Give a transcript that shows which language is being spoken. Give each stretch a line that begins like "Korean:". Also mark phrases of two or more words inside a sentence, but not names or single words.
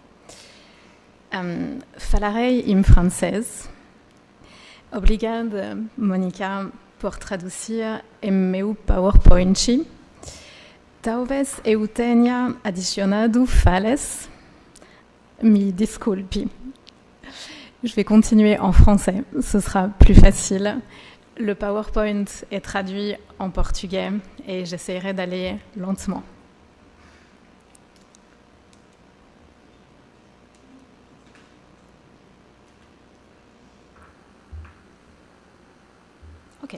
Portuguese: Falarei em francês. Obrigada, Mônica, por traduzir em meu PowerPoint. Talvez eu tenha adicionado falhas. Me desculpe.
French: Je vais continuer en français, ce sera plus facile. Le PowerPoint est traduit en portugais et j'essaierai d'aller lentement. Ok.